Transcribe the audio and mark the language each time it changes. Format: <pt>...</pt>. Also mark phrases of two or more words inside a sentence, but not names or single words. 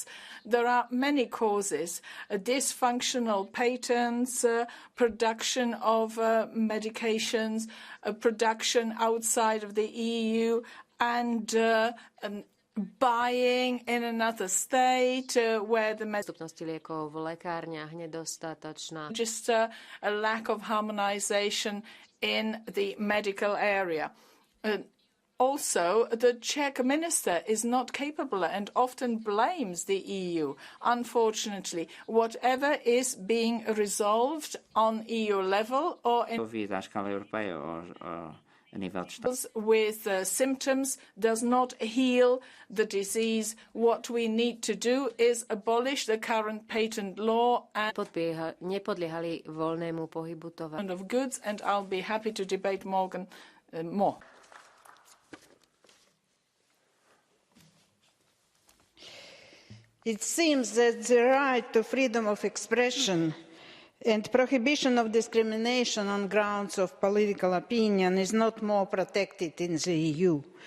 <en>There are many causes: dysfunctional patents, production of medications, production outside of the EU, and buying in another state where the</en> <sk>dostupnosti liekov v lekárniach nedostatočná.</sk> <en>Just a lack of harmonization in the medical area. Also, the Czech minister is not capable and often blames the EU. Unfortunately, whatever is being resolved on EU level or in with symptoms does not heal the disease. What we need to do is abolish the current patent law and</en> <sk>nepodliehali voľnému pohybu tovaru</sk> <en>of goods, and I'll be happy to debate more. It seems that the right to freedom of expression and prohibition of discrimination on grounds of political opinion is not more protected in the EU.</en>